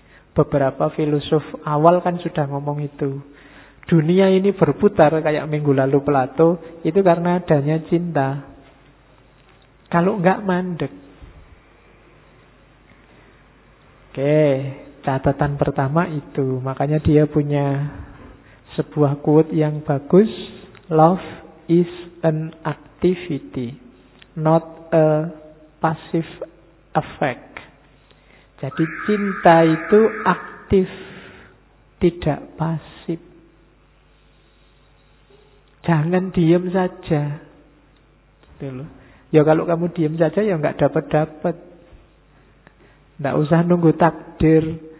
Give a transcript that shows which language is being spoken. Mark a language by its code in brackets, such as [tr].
[id] Beberapa filosof awal kan sudah ngomong itu. Dunia ini berputar kayak minggu lalu Plato, itu karena adanya cinta. Kalau enggak mandek. Oke, catatan pertama itu. Makanya dia punya sebuah quote yang bagus. [en] Love is an activity, not a passive effect. [id] Jadi cinta itu aktif, tidak pasif. Jangan diem saja. Gitu loh. Ya kalau kamu diem saja ya enggak dapat-dapat. Tidak usah nunggu takdir.